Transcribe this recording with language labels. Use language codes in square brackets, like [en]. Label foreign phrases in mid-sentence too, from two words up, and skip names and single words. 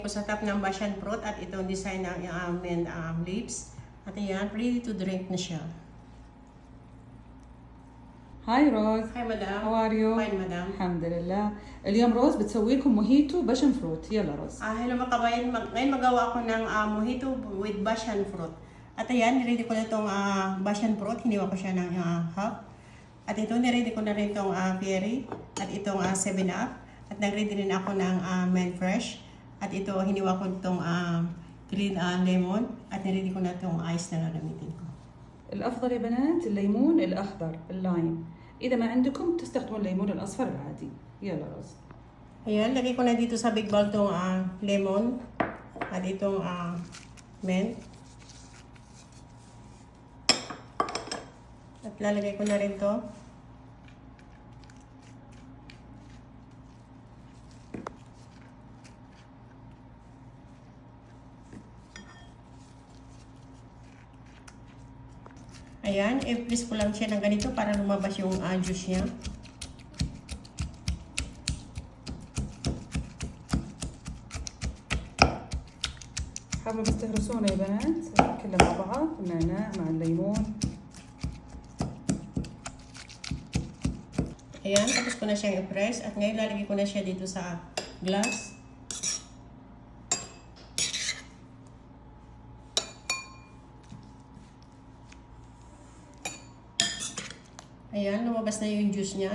[tl] Sa top ng [en] passion fruit [tl] at itong design ng [en] mint leaves. [tl] At ayan, [en] ready to drink [tl] na siya. [ar] هاي روز. [en] Hi madam. How are you? Fine madam. [ar] الحمد لله. اليوم روز بتسوي لكم موهيتو [en] passion fruit. [ar] يلا روز. [tl] Hello mga kabayan, ngayon magawa ako ng mojito [en] with passion fruit. [tl] At ayan, niready ko na itong [en] passion fruit. [tl] Hiniwa ko siya ng half. At ito, niready ko na rin itong berry. At itong 7-up. At nag-ready rin ako ng [en] mint fresh. [tl] At ito, hiniwa ko itong [en] green lemon. [tl] At niready ko na itong ice na gagamitin ko. [ar] الأفضل يا بنات الليمون الأخضر اللايم. إذا ما عندكم تستخدموا الليمون الأصفر العادي. يلا روز. [tl] Ayan, lagay ko na dito sa [en] big bowl [tl] itong lemon. At itong mint. At lalagay ko na rin to. Ayan, i-press ko lang siya ng ganito para lumabas yung juice niya. [ar] حابة بس تهرسونه يا بنات كله مع بعض النعناع مع الليمون. [tl] Ayan, tapos ko na siyang i-press at ngayon lalagay ko na siya dito sa glass. Ayan, lumabas na yung juice niya.